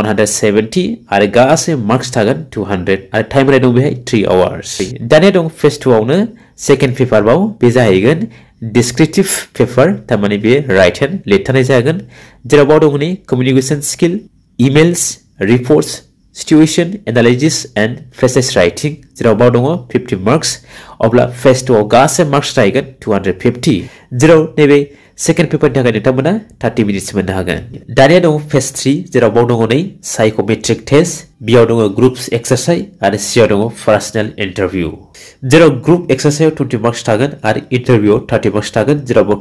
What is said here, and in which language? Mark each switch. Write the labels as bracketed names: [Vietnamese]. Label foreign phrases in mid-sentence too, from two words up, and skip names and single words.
[Bodo] 170 आरो गासै मार्क्स थागोन 200 आरो टाइम होनाय दं बेहाय 3 आवर्स दानिया दं फेज 2 आवनो [English] second paper [Bodo] बाव बे जाहैगोन [English] descriptive paper [Bodo] थारमाने बे [English] right hand [Bodo] लिरथानाय जागोन जेराव बाव दं नै [English] communication skill emails reports situation analysis and faces [Bodo] राइटिंग जेराव बाव दङ 50 मार्क्स अब्ला फेज 2 आव गासै मार्क्स थागोन 250 जेराव नैबे [English] second paperनि [Bodo] थाखाय नोंथांमोना 30 मिनिट्स मोननो हागोन दानिया दं फेज 3 जेराव बाव दङ नै [English] psychometric test [Bodo] बियाव दङ [English] groups exercise [Bodo] आरो सियाव दङ [English] personal interview [Bodo] जेराव [English] group exerciseआव [Bodo] 20 मार्क्स थागोन आरो इंटरव्यूआव 30 मार्क्स थागोन जेराव बाव